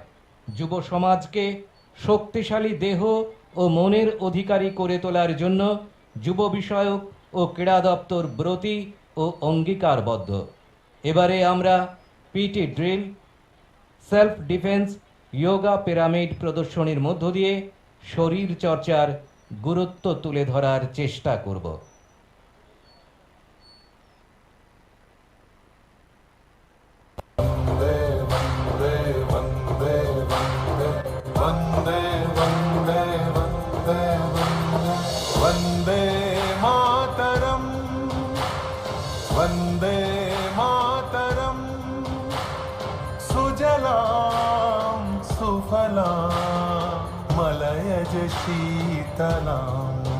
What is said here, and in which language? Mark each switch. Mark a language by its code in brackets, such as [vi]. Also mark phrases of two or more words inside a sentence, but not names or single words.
[bn] যুব সমাজকে শক্তিশালী দেহ ও মনের অধিকারী করে তোলার জন্য যুব বিষয়ক ও ক্রীড়া দপ্তর ব্রতী ও অঙ্গীকারবদ্ধ। এবারে আমরা [en] PT drill, self defence, yoga pyramid [bn] প্রদর্শনীর মধ্য দিয়ে শরীর চর্চার গুরুত্ব তুলে ধরার চেষ্টা করব। [sa] वन्दे मातरम्, वन्दे मातरम्, सुजलां सुफलां मलयज शीतलां